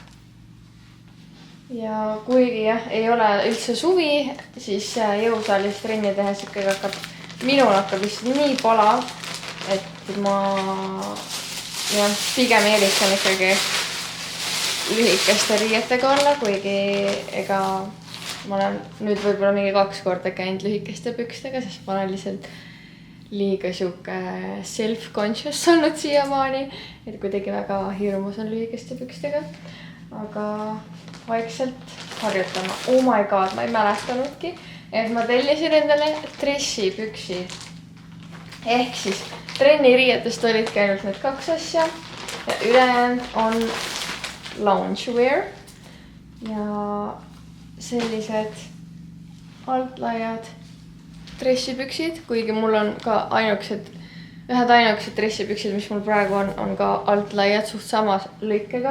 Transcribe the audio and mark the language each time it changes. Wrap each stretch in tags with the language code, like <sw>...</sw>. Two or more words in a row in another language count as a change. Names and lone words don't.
<et>Ja kuigi jah, ei ole üldse suvi, siis jõusaalis trenni tehes ikkagi minul hakkab vist nii palav, et ma pigem eelistan ikkagi lühikeste riietega olla, kuigi ega ma olen nüüd võib-olla mingi 2 korda käinud lühikeste pükstega, sest ma olen lihtsalt liiga siuke self-conscious olnud siiamaani, et kuidagi väga hirmus on lühikeste pükstega, aga vaikselt harjutama.</et> <en>Oh my god,</en> <et>ma ei mälestanudki, et ma tellisin endale dressipüksid. Ehk siis trenniriietest olidki ainult need 2 asja ja ülejäänud on loungewear ja sellised altlaiad dressipüksid, kuigi mul on ka ühed ainukesed dressipüksid, mis mul praegu on ka altlaiad suht samas lõikega.</et>